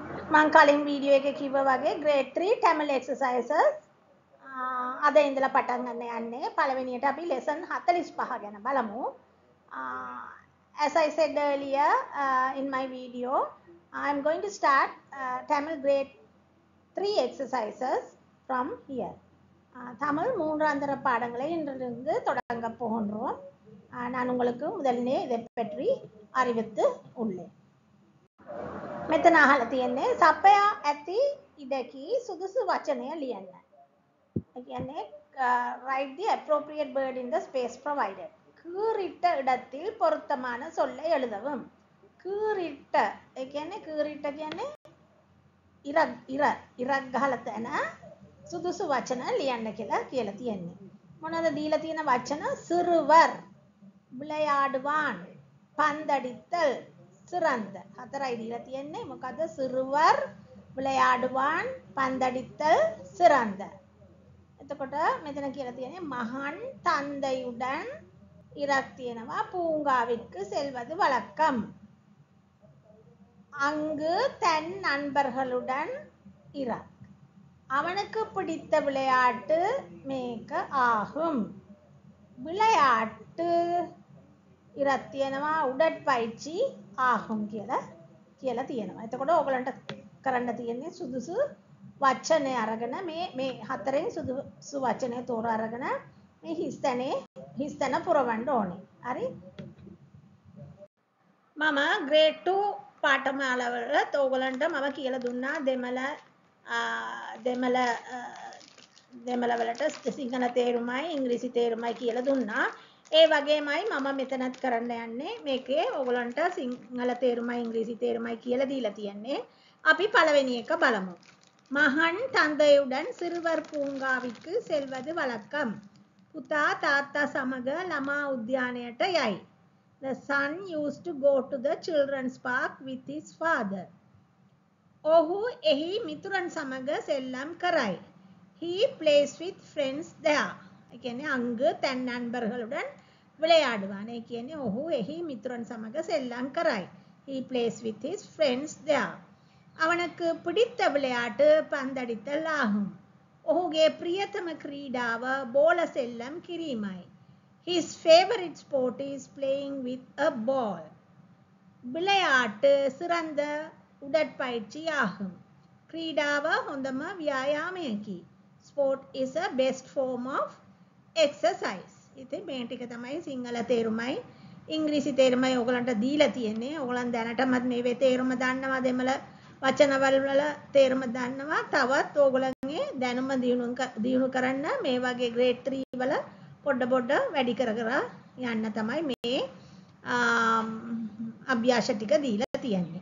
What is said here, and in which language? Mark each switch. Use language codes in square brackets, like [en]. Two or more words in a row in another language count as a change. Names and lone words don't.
[si] මං කලින් වීඩියෝ එකේ කිව්වා වගේ [en] grade 3 Tamil exercises [si] අද ඉඳලා පටන් ගන්න යන්නේ. පළවෙනියට අපි lesson 45 ගැන බලමු. [en] As I said earlier in my video, I'm going to start Tamil grade 3 exercises from here. [ta] தமிழ் மூன்றாந்தர பாடங்களை இன்றிலிருந்து தொடங்க போகின்றோம். நான் உங்களுக்கு முதலிலே இதை பற்றி அறிவித்து உள்ளேன். [si] මෙතන අහලා තියෙන්නේ සපයා ඇති ඉඩකී සුදුසු වචනය ලියන්න. ඒ කියන්නේ [en] write the appropriate word in the space provided. [ta] කීරිට இடத்தில் பொருத்தமான சொல்லை எழுதவும். [si] කීරිට ඒ කියන්නේ කීරිට කියන්නේ ඉරක් ගහලා තැන සුදුසු වචන ලියන්න කියලා තියෙන්නේ. මොනවද දීලා තියෙන වචන? සිறுவர், [ta] விளையாடுவான், பந்தடித்தல், சிறந்த. [si] හතරයි දීලා තියෙන්නේ. මොකද? සිறுவர், [ta] விளையாடுவான், பந்தடித்தல், சிறந்த. [si] එතකොට මෙතන කියලා තියෙන්නේ [ta] மகன் தந்தையுடன் [si] ඉරක් තියෙනවා. [ta] பூங்காவிற்கு செல்வது வழக்கம். அங்கு தன் நண்பர்களுடன் இராக். அவனுக்கு பிடித்த விளையாட்டு மேக்க ஆகும். விளையாட்டு ඉරක් තියෙනවා. உடற்பயிற்சி ஆகும் [si] කියලා තියෙනවා. එතකොට ඕගලන්ට කරන්න තියෙන්නේ සුදුසු වචනය අරගෙන මේ හතරෙන් සුදුසු වචනය තෝරා අරගෙන මේ හිස්තැන පුරවන්න ඕනේ. හරි? මම grade 2 පාඨමාලාවලත් ඕගලන්ට මම කියලා දුන්නා දෙමළ වලට සිංහල තේරුමයි ඉංග්‍රීසි තේරුමයි කියලා දුන්නා. ඒ වගේමයි මම මෙතනත් කරන්න යන්නේ මේකේ ඕගලන්ට සිංහල තේරුමයි ඉංග්‍රීසි තේරුමයි කියලා දීලා තියන්නේ. අපි පළවෙනි එක බලමු. [ta] மகன் தந்தையுடன் சிறுவர் பூங்காவிற்கு செல்வது வழக்கம். [si] පුතා තාත්තා සමග ළමා උද්‍යානයට යයි. [en] The son used to go to the children's park with his father. [si] ඔහු එහි මිතුරන් සමග සෙල්ලම් කරයි. [en] He plays with friends there. [si] ඒ කියන්නේ [ta] அங்கு தான் නண்பர்களுடன் விளையாடுவான். [si] ඒ කියන්නේ ඔහු එහි මිතුරන් සමග සෙල්ලම් කරයි. [en] He plays with his friends there. [ta] அவனுக்கு பிடித்த விளையாட்டு பந்தடித்தல் ஆகும். [si] ඔහුගේ ප්‍රියතම ක්‍රීඩාව බෝල සෙල්ලම් කිරීමයි. [en] His favorite sport is playing with a ball. [ta] விளையாட்டு சிறந்த உடற்பயிற்சி ஆகும். [si] ක්‍රීඩාව හොඳම ව්‍යායාමයකි. [en] Sport is a best form of exercise. [si] ඉතින් මේ ටික තමයි සිංහල තේරුමයි ඉංග්‍රීසි තේරුමයි ඕගලන්ට දීලා තියෙන්නේ. ඕගලන් දැනටමත් මේ තේරුම දන්නවා, දෙමළ වචනවල වල තේරුම දන්නවා. තවත් ඕගලන්ගේ දැනුම දියුණු කරන්න මේ වගේ grade 3 වල පොඩ වැඩි කර යන්න තමයි මේ අභ්‍යාස ටික දීලා තියෙන්නේ.